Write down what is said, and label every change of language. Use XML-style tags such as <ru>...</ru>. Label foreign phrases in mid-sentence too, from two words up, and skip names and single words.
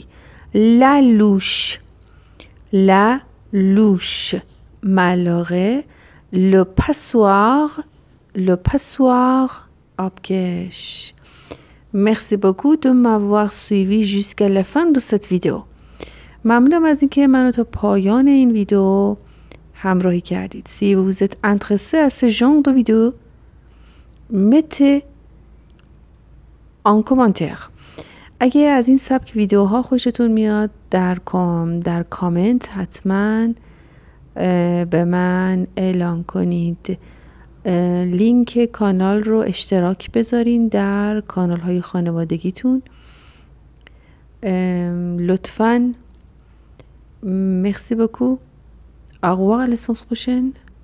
<fr>La louche, la louche, ملاقه. Le passoire, le passoire, آبکش. Merci beaucoup de m'avoir suivi jusqu'à la fin de cette vidéo.</fr> <fa>ممنونم از اینکه منو تا پایان این ویدیو همراهی کردید.</fa> <fr>Si vous êtes intéressé à ce genre de vidéo, mettez en commentaire.</fr> <fa>اگه از این سبک ویدیوها خوشتون میاد در کامنت حتما به من اعلام کنید. لینک کانال رو اشتراک بذارین در کانال های خانوادگیتون لطفاً.</fa> <fr>Merci beaucoup. Au revoir à la séance prochaine.</fr>